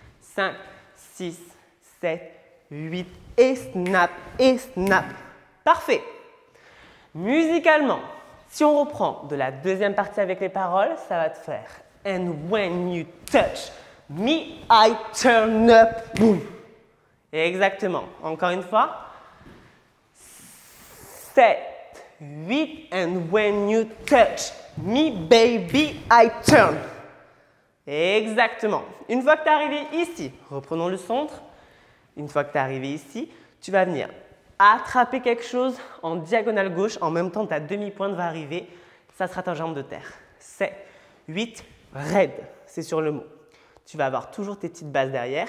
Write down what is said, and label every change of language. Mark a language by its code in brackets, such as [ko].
[fr] 5, 6, 7, 8 et snap, et snap. Parfait. Musicalement, si on reprend de la deuxième partie avec les paroles, ça va te faire [en] and when you touch me, I turn up, [fr] boom. Exactement. Encore une fois. [en] 7, 8 and when you touch me, baby, I turn. [fr] Exactement. Une fois que tu es arrivé ici, reprenons le centre. Une fois que tu es arrivé ici, tu vas venir attraper quelque chose en diagonale gauche. En même temps, ta demi-pointe va arriver. Ça sera ta jambe de terre. 7, 8, raide. C'est sur le mot. Tu vas avoir toujours tes petites bases derrière.